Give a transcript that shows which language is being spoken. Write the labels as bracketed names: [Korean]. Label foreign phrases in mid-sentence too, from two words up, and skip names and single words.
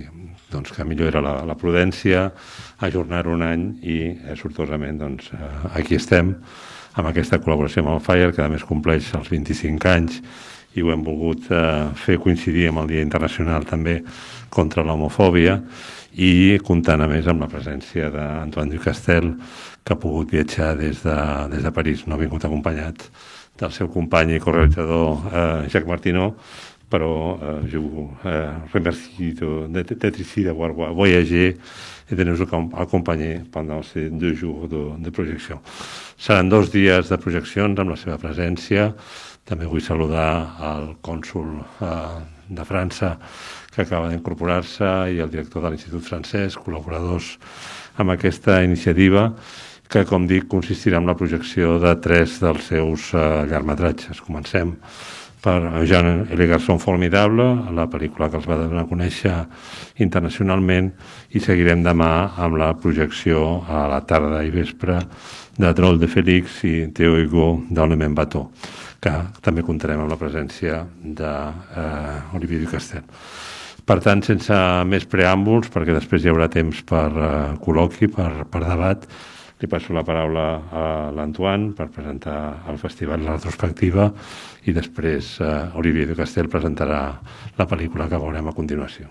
[Catalan] que millor era la prudència, ajornar-ho un any, i sortosament aquí estem amb aquesta col·laboració amb el Fire, que a més compleix els 25 anys, i ho hem volgut fer coincidir amb el Dia Internacional també contra l'homofòbia, i comptant a més amb la presència d'Antoine Ducastel, que ha pogut viatjar des de París. No ha vingut acompanyat del seu company i corealitzador Jacques Martineau, però [French] je vous remercie d'être ici, d'avoir voyagé et de nous accompagner pendant ces 2 jours de projecció. [Catalan] Seran 2 dies de projeccions amb la seva presència. També vull saludar el cònsol de França, que acaba d'incorporar-se, i el director de l'Institut Francès, col·laboradors amb aquesta iniciativa, que, com dic, consistirà en la projecció de 3 dels seus llargmetratges. Comencem per Jean et les garçons formidables, la pel·lícula que els va donar a conèixer internacionalment, i seguirem demà amb la projecció a la tarda i vespre de Drôle de Félix i Théo Hugo dans le même bateau, que també comptarem amb la presència d'Olivier Ducastel. Per tant, sense més preàmbuls, perquè després hi haurà temps per col·loqui, per debat, li passo la paraula a l'Antoine per presentar el festival La Retrospectiva, i després Olivier Ducastel presentarà la pel·lícula que veurem a continuació.